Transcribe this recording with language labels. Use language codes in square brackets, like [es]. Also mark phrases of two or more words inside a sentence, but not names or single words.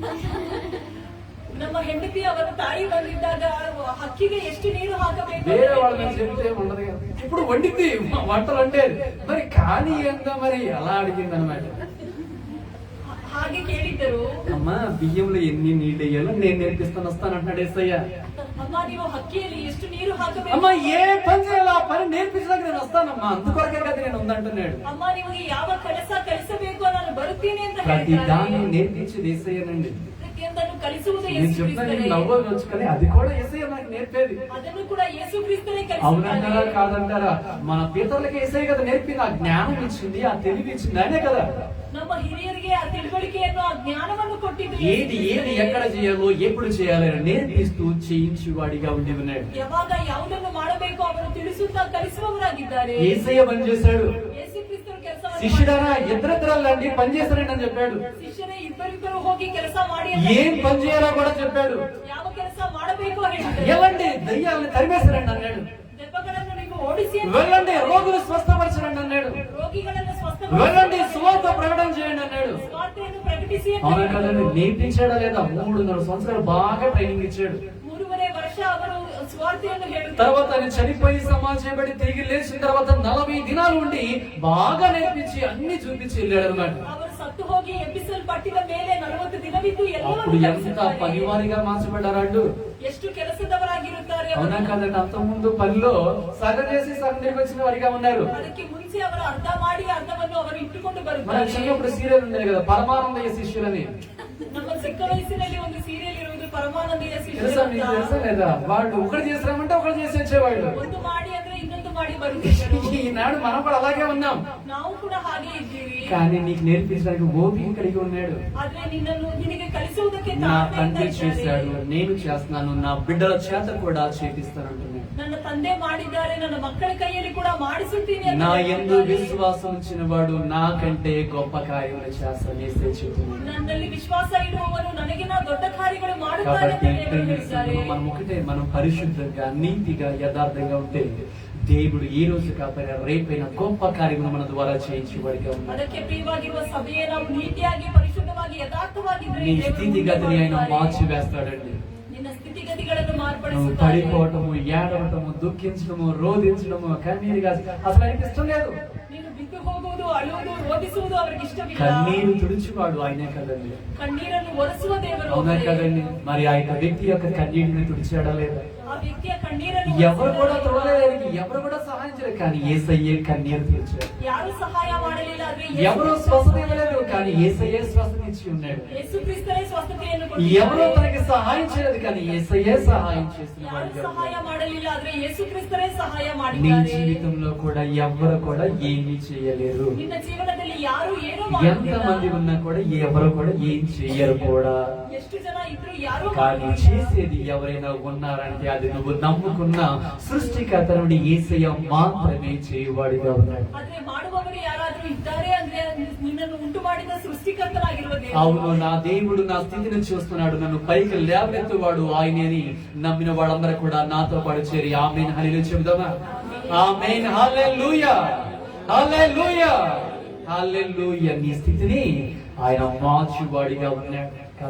[kn] ನಮ್ಮ ಹೆಂಡತಿ ಅವರ ತಾಯಿ ಬಂದಿದ್ದಾಗ ಹಕ್ಕಿಗೆ ಎಷ್ಟು ನೀರು ಹಾಕಬೇಕು [te] వేరే వాళ్ళని చెప్తే ఉండదు కదా. ఇప్పుడు వండింది వంటలు అంటే మరి కానీ ఏందో మరి అలా అడిగింది అనమాట. [kn] ಹಾಗೆ ಕೇಳಿದ್ದರು. [te] అమ్మ బియ్యంలో ఎన్ని నీళ్ళు వేయాలో నేను నేర్పిస్తాను వస్తానంటున్నాడు యేసయ్య. [kn] ಅಮ್ಮ ನೀವು ಹಕ್ಕಿಯಲ್ಲಿ ಎಷ್ಟು ನೀರು ಹಾಕಬೇಕು, [te] అమ్మ ఏ పని చేయాలో ఆ పని నేర్పించడానికి నేను వస్తానమ్మా, అందుకొరకే కదా నేను ఉందంటున్నాడు. [kn] ಅಮ್ಮ ನಿಮಗೆ ಯಾವ ಕೆಲಸ ಕಲಿಸಬೇಕು ನಾನು ಬರುತ್ತೇನೆ ಅಂತ [te] ప్రతి దాన్ని [kn] ಹೇಳ್ತಾರೆ. [te] నేర్పించేది యేసయ్యనండి. [kn] ಪ್ರತಿಯೊಂದನ್ನು ಕಲಿಸುವುದು [te] నేను [kn] ಯೇಸು [te] చెప్తాను [kn] ಕ್ರಿಸ್ತನೇ. [te] నవ్వచ్చు కానీ అది కూడా యేసయ్య నాకు నేర్పేది. [kn] ಅದನ್ನು ಕೂಡ ಯೇಸು ಕ್ರಿಸ್ತನೇ [te] అవునంటారా [kn] ಕಲಿಸುತ್ತಾರೆ. [te] కాదంటారా? మన పితరులకి యేసయ్య కదా నేర్పింది, ఆ జ్ఞానం ఇచ్చింది, ఆ తెలివి ఇచ్చింది ఆయనే కదా. [kn] ನಮ್ಮ ಹಿರಿಯರಿಗೆ ಆ ತಿಳುವಳಿಕೆಯನ್ನು ಆ ಜ್ಞಾನವನ್ನು ಕೊಟ್ಟಿದ್ದು [te] ఏది ఎక్కడ చేయాలో ఎప్పుడు చేయాలో నేర్పిస్తూ చేయించి వాడిగా ఉండి ఉన్నాడు. [kn] ಯಾವಾಗ ಯಾವುದನ್ನು ಮಾಡಬೇಕು ಅವರು ತಿಳಿಸುತ್ತಾ ಕಲಿಸುವವರಾಗಿದ್ದಾರೆ. [te] యేసయ్య పని చేశాడు. [kn] ಯೇಸು ಕ್ರಿಸ್ತನ ಕೆಲಸವನ್ನು [te] శిష్యుడారా ఇద్దరిద్దరండి పని చేస్తారండి అని చెప్పాడు. [kn] ಶಿಷ್ಯರೇ ಇಬ್ಬರಿಬ್ಬರು ಹೋಗಿ ಕೆಲಸ ಮಾಡಿ [te] ఏం పని చేయాలో కూడా చెప్పాడు. [kn] ಯಾವ ಕೆಲಸ ಮಾಡಬೇಕು ಹೇಳಿದ್ದಾರೆ. [te] వెళ్ళండి దయ్యాలను తరిమేశారండి అన్నాడు. [kn] దెబ్బಗಳನ್ನು ನೀವು ಓಡಿಸಿ ಅಂತ [te] వెళ్ళండి రోగులు స్వస్థపరచండి అన్నాడు. [kn] ರೋಗಿಗಳನ್ನು [te] వెళ్ళండి [kn] ಸ್ವಸ್ಥಪಡಿಸಿ [te] సువార్త ప్రకటన చేయండి అన్నాడు. [kn] ಸ್ವಾರ್ಥೆಯನ್ನು ಪ್ರಕಟಿಸಿ ಅಂತ [te] అవునా [kn] ಹೇಳಿದರು. [te] కదండి? నేర్పించాడా లేదా? 3.5 సంవత్సరాలు బాగా ట్రైనింగ్ ఇచ్చాడు. [kn] 3.5 ವರ್ಷ ಅವರು ಸ್ವಾರ್ಥೆಯನ್ನು ಹೇಳುತ್ತಾರೆ. [te] తర్వాత ఆయన చనిపోయి సమాజ చేయబడి తిరిగి లేచిన తర్వాత 40 దినాలు ఉండి బాగా నేర్పించి అన్ని చూపించి వెళ్ళాడు అన్నమాట. [kn] ಅವರು ಸತ್ತು ಹೋಗಿ ಎಬ್ಬಿಸಲ್ಪಟ್ಟಿದ ಮೇಲೆ 40 ದಿನವಿದ್ದು [te] అప్పుడు [kn] ಎಲ್ಲವನ್ನೂ [te] ఎంత [kn] ಕಲಿಸುತ್ತಾರೆ. [te] పనివారిగా మార్చబడ్డారు. [kn] ಎಷ್ಟು ಕೆಲಸದವರಾಗಿರುತ್ತಾರೆ ಅವರು. [te] అవునా కదండి? అంత ముందు పనిలో సగం చేసి సగం తిరిగి వచ్చిన వారిగా ఉన్నారు. [kn] ಅದಕ್ಕೆ ಮುಂಚೆ ಅವರು ಅರ್ಧ ಮಾಡಿ ಅರ್ಧವನ್ನು ಅವರು ಇಟ್ಟುಕೊಂಡು [te] మన [kn] ಬರುತ್ತಾರೆ. [te] చిన్నప్పుడు సీరియల్ ఉండేది కదా పరమానందయ్య శిష్యులని. [kn] ನಮ್ಮ ಚಿಕ್ಕ వయಸ್ಸಿನಲ್ಲಿ ಒಂದು ಸೀರಿಯಲ್ ఇరుವುದು పరమానందీయ [te] తెలుసా మీకు? తెలుసా లేదా? వాళ్ళు ఒకటి చేసామంటే ఒకటి చేసి వచ్చేవాళ్ళు. [kn] ಒಂದು ಮಾಡಿ ಅಂದ್ರೆ ಇನ್ನೊಂದು ಮಾಡಿ ಬರುತ್ತಿದ್ದರು. [te] ఈనాడు మనం కూడా అలాగే ఉన్నాం. [kn] ನಾವು ಕೂಡ ಹಾಗೆ ಇದ್ದೀವಿ. [te] కానీ నీకు నేర్పించడానికి ఓపిక కలిగి ఉన్నాడు. [kn] ಆದ್ರೆ ನಿನಗೆ ಕಲಿಸುವುದಕ್ಕೆ [te] నా [kn] ತಾಳ್ಮೆಯಿಂದ [te] తండ్రి [kn] ಇದ್ದಾರೆ. [te] చేశాడు, నేను చేస్తున్నాను, నా బిడ్డల చేత కూడా చేపిస్తానంటున్నాడు. [kn] ನನ್ನ ತಂದೆ ಮಾಡಿದ್ದಾರೆ, ನನ್ನ ಮಕ್ಕಳ ಕೈಯಲ್ಲಿ ಕೂಡ ಮಾಡಿಸುತ್ತೀನಿ ಅಂತ [te] నా యందు [kn] ಹೇಳ್ತಾರೆ. [te] విశ్వాసం ఉంచిన వాడు నాకంటే గొప్ప కార్యములు చేస్తానని చెప్తున్నాడు. [kn] ನನ್ನಲ್ಲಿ ವಿಶ್ವಾಸ ಇಡುವವನು ನನಗಿನ ದೊಡ್ಡ ಕಾರ್ಯಗಳು ಮಾಡುತ್ತಾನೆ [te] కాబట్టి [kn] ಅಂತ ದೇವರು ಹೇಳಿದ್ದಾರೆ. [te] మనం ఒకటే, మనం పరిశుద్ధంగా నీతిగా యథార్థంగా ఉంటే దేవుడు ఈ రోజు కాకపోయినా రేపైనా గొప్ప కార్యములు మన ద్వారా చేయించేవాడిగా ఉన్నాడు. [kn] ಅದಕ್ಕೆ ಪ್ರಿಯವಾಗಿರುವ ಸಭೆಯೇ ನಾವು ನೀತಿಯಾಗಿ ಪರಿಶುದ್ಧವಾಗಿ ಯಥಾರ್ಥವಾಗಿದ್ದರೆ [te] నీ [kn] ದೇವರು [te] స్థితిగతిని ఆయన [kn] ಮುಂದೆ [te] మార్చి వేస్తాడండి. [kn] ನಿನ್ನ ಸ್ಥಿತಿಗತಿಗಳನ್ನು [te] నువ్వు [kn] ಮಾರ್ಪಡಿಸುತ್ತಾರೆ. [te] పడిపోవటము, ఏడవటము, దుఃఖించడము, రోధించడము, కన్నీరుగా అసలు ఆయనకి ఇష్టం లేదు. [kn] ನೀನು ಬಿದ್ದು ಹೋಗುವುದು, ಅಳುವುದು, ರೋಧಿಸುವುದು ಅವರಿಗೆ ಇಷ್ಟವಿಲ್ಲ. [te] కన్నీరు తుడుచువాడు ఆయనే కదండి. [kn] ಕಣ್ಣೀರನ್ನು ಒರೆಸುವ ದೇವರು [te] అవునా [kn] ಒಬ್ಬರೇ. [te] కదండి? మరి ఆ యొక్క వ్యక్తి యొక్క కన్నీటిని తుడిచాడా లేదా? [kn] ಆ ವ್ಯಕ್ತಿಯ ಕಣ್ಣೀರನ್ನು [te] ఎవరు కూడా [kn] ಒರೆಸಿದ್ದಾರೆ. [te] తుడలేదు, ఎవరు కూడా సహాయం చేయలేదు, కానీ యేసయ్యే కన్నీరు తుడిచాడు. [kn] ಯಾರು ಸಹಾಯ ಮಾಡಲಿಲ್ಲ ಆದ್ರೆ [te] ఎవరు స్వస్థత ఇవ్వలేదు, కానీ యేసయ్యే స్వస్థత ఇచ్చి ఉన్నాడు. [kn] ಯೇಸು ಕ್ರಿಸ್ತನೇ ಸ್ವಸ್ಥತೆಯನ್ನು [te] ఎవరు [kn] ಕೊಟ್ಟಿದ್ದಾರೆ. [te] తనకి సహాయం చేయలేదు, కానీ యేసయ్యే సహాయం చేసిన [kn] ಯಾರು [te] వాడిగా [kn] ಸಹಾಯ [te] ఉన్నాడు. [kn] ಮಾಡಲಿಲ್ಲ ಆದ್ರೆ ಯೇಸು ಕ್ರಿಸ್ತನೇ ಸಹಾಯ [te] నీ [kn] ಮಾಡಿದ್ದಾರೆ. [te] జీవితంలో కూడా ఎవరు కూడా ఏమీ చేయలేరు. [kn] ನಿನ್ನ ಜೀವನದಲ್ಲಿ ಯಾರು ಏನು [te] ఎంత మంది [kn] ಮಾಡುವುದಿಲ್ಲ. [te] ఉన్నా కూడా ఎవరు కూడా ఏం చెయ్యరు కూడా. [kn] ಎಷ್ಟು ಜನ ಇದ್ರು ಯಾರು [te] కానీ చేసేది ఎవరైనా ఉన్నారంటే అది నువ్వు నమ్ముకున్న సృష్టికర్త నుండి యేసయ్య మాత్రమే చేయవాడిగా ఉన్నాడు. [kn] ಆದ್ರೆ ಮಾಡುವವರು ಯಾರಾದ್ರೂ ಇದ್ದಾರೆ ಅಂದ್ರೆ ನಿನ್ನನ್ನು ಉಂಟು ಮಾಡಿದ ಸೃಷ್ಟಿಕರ್ತನಾಗಿರುವ ದೇವರು. [te] అవును, నా దేవుడు నా స్థితిని చూస్తున్నాడు, నన్ను పైకి లేవనెత్తువాడు ఆయనే అని నమ్మిన వాళ్ళందరూ కూడా నాతో పాటు చేరి ఆమేన్ హల్లెలూయా చెబుదామా? ఆమేన్ హల్లెలూయా, హల్లెలూయా, హల్లెలూయా. నీ స్థితిని ఆయన మార్చువాడిగా ఉన్నాడు. కాదు.